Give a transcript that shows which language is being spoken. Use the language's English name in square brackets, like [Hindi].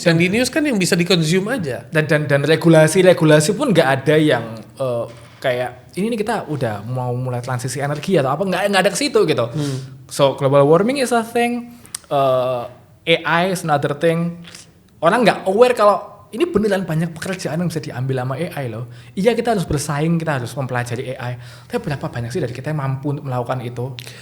[Indonesian] Yang di news kan yang bisa dikonsum aja. Dan regulasi pun gak ada yang kayak ini nih kita udah mau mulai transisi energi atau apa. Gak ada ke situ gitu. [English] So global warming is a thing. AI is another thing. [Indonesian] Orang gak aware kalau ini beneran banyak pekerjaan yang bisa diambil sama AI loh. Iya kita harus bersaing, kita harus mempelajari AI. Tapi berapa banyak sih dari kita yang mampu untuk melakukan itu?